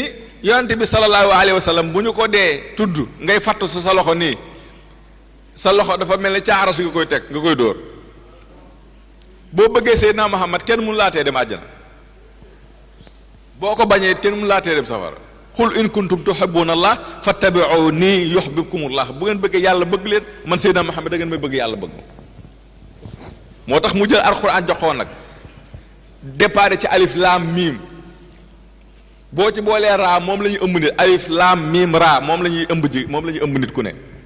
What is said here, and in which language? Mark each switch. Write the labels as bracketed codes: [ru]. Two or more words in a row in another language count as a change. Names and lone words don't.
[wo] yonent bi [ar] صلى الله عليه وسلم [wo] bu ñu ko dee tudd ngay fattu sa loxo nii sa loxo dafa mel ni caara su nga koy teg nga koy dóor boo bëggee Seydina Muhammad kenn mënu laa tee dem àjjana boo ko bañee kenn mënu laa tee dem safara [ar] قل إن كنتم تحبون الله فاتبعوني يحببكم الله [wo] bu ngeen bëggee yàlla bëgg leen man Seydina Muhammad da ngeen may bëgg yàlla bëgg moo tax mu jël alxuraan joxoon nag départ ci alif laam miim boo ci boolee raa moom la ñuy ëmb nit alif laam miim raa moom la ñuy ëmb moom la ñuy ëmb nit ku ne